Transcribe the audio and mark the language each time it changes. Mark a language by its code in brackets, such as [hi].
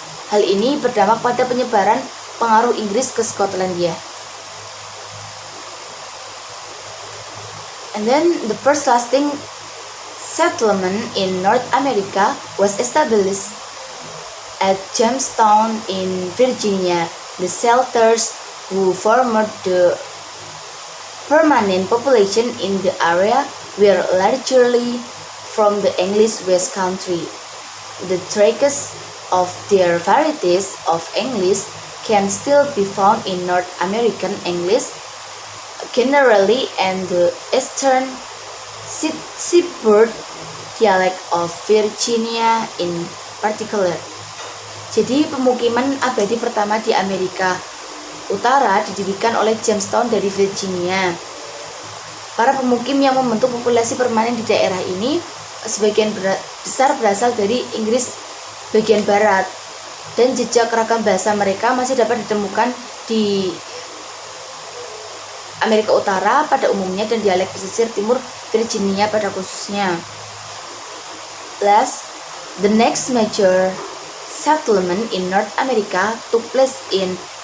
[id] Hal ini berdampak pada penyebaran pengaruh Inggris ke Skotlandia. [en] And then the first lasting settlement in North America was established at Jamestown in Virginia. The settlers who formed the permanent population in the area were largely from the English West Country. The traces of their varieties of English can still be found in North American English generally and the Eastern Seaboard dialect of Virginia in particular. [id] Jadi pemukiman abadi pertama di Amerika Utara didirikan oleh Jamestown dari Virginia. Para pemukim yang membentuk populasi permanen di daerah ini sebagian besar berasal dari Inggris bagian barat, dan jejak ragam bahasa mereka masih dapat ditemukan di Amerika Utara pada umumnya dan dialek pesisir timur Virginia pada khususnya. [en] Last, the next major settlement in North America took place in